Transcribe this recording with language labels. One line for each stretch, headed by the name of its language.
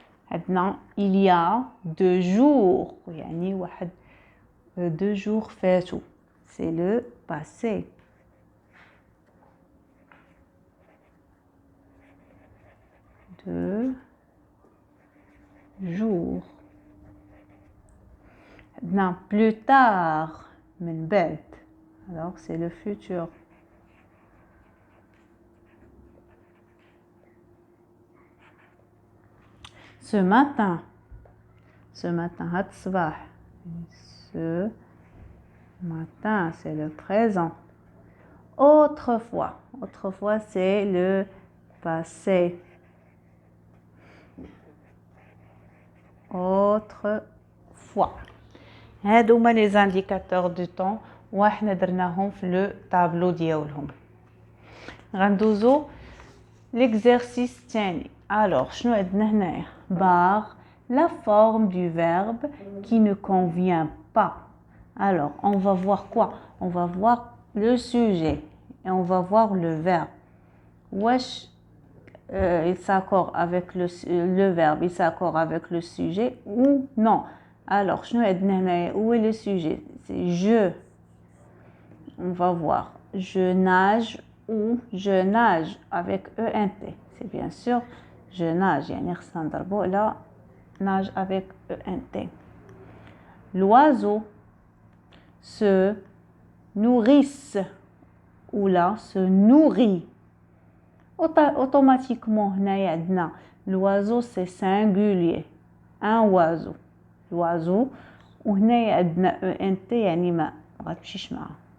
Arabic: عندنا
French: il y a 2 jours.
Arabic: يعني واحد 2 jours فاتوا.
French: C'est le passé. Deux jours.
Arabic: عندنا
French: plus tard
Arabic: من بعد.
French: Alors c'est le futur. Ce matin. Ce matin
Arabic: هاد الصباح.
French: Ce matin c'est le présent. Autrefois. Autrefois c'est le passé. Autrefois.
Arabic: هادو هما
French: les indicateurs du temps
Arabic: وحنا درناهم في
French: لو طابلو
Arabic: ديالهم. غندوزو l'exercice الثاني.
French: alors
Arabic: شنو عندنا هنايا؟
French: par la forme du verbe qui ne convient pas. alors on va voir quoi? on va voir le sujet et on va voir le verbe. wesh il s'accorde avec le verbe, il s'accorde avec le sujet ou non. alors
Arabic: شنو عندنا هنايا؟
French: où est le sujet? c'est je. on va voir je nage ou je nage avec ENT. c'est bien sûr je nage
Arabic: يعني خصنا نضربو على
French: nage avec ENT. l'oiseau se nourrisse ou là se nourrit. automatiquement
Arabic: هنايا عندنا
French: l'oiseau c'est singulier un oiseau.
Arabic: l'oiseau وهنايا عندنا ENT يعني ما غتمشيش معاه.